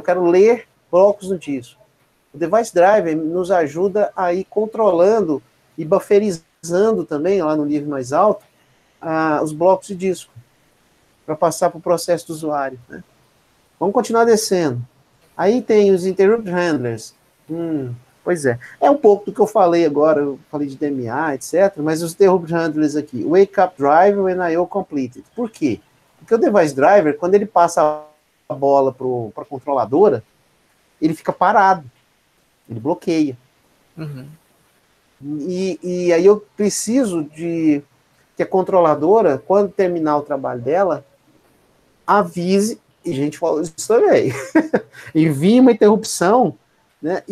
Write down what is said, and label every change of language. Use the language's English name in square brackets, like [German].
[Portuguese] Eu quero ler blocos no disco. O device driver nos ajuda a ir controlando e bufferizando também, lá no nível mais alto, os blocos de disco, para passar para o processo do usuário, né? Vamos continuar descendo. Aí tem os interrupt handlers. Pois é. É um pouco do que eu falei agora, eu falei de DMA, etc., mas os interrupt handlers aqui. [English] Wake up driver when I/O completed. [Portuguese] Por quê? Porque o device driver, quando ele passa a bola para a controladora, ele fica parado. Ele bloqueia. Uhum. E aí eu preciso de que a controladora, quando terminar o trabalho dela, avise, e a gente falou isso também, envie uma interrupção, né?